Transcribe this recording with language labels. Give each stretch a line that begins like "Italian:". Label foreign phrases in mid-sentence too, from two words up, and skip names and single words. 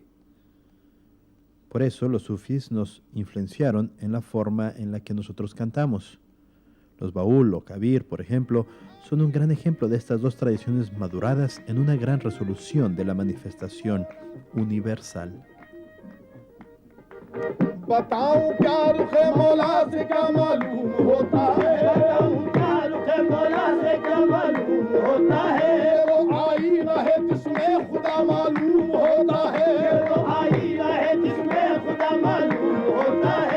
Spanish: Por eso los sufís nos influenciaron en la forma en la que nosotros cantamos. Los baúl o kabir, por ejemplo, son un gran ejemplo de estas dos tradiciones maduradas en una gran resolución de la manifestación universal.
Urdu: بتاؤں کیا رخے مولا سے کیا معلوم ہوتا ہے، بتاؤں کیا رخے مولا سے کیا معلوم ہوتا ہے، وہ آئی رہے جس میں خدا معلوم ہوتا ہے، وہ آئی رہے جس میں خدا معلوم ہوتا ہے.